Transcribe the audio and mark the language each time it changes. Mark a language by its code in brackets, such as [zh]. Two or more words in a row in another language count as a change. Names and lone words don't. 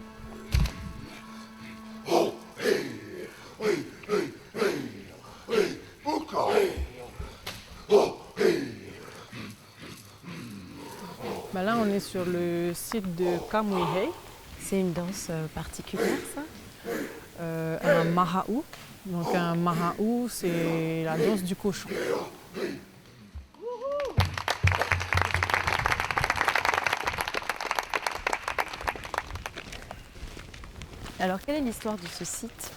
[fr] Ho, hei, hei, hei, hei, hei, uka. Ho, hei. Ben là, on est sur le site de Kamuihei, C'est une danse particulière, ça? un maha'u. Donc un maha'u, c'est la danse du cochon. Alors, quelle est l'histoire de ce site?